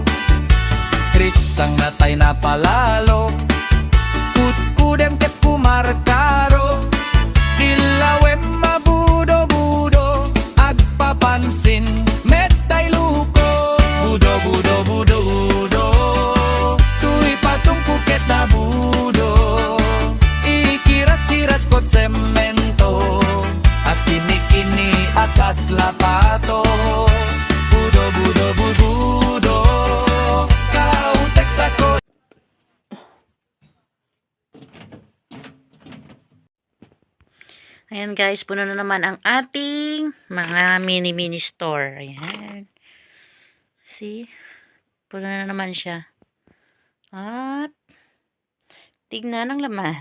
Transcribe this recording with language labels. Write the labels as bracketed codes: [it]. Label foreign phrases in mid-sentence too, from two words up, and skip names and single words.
[ilo] krisang natay na palalo, kutkudem ket kumarkaro, ilawem mabudo-budo, agpapansin metay luko, budo, budo, budo, budo, tuy patong kuket na budo, ikiras-kiras kot semento, at kinikini atas lapato, budo, budo, budo, budo, kautek sako. [tl] Ayan guys, puno na naman ang ating mga mini store. Ayan. See? Puno na naman siya. At tignan ang laman.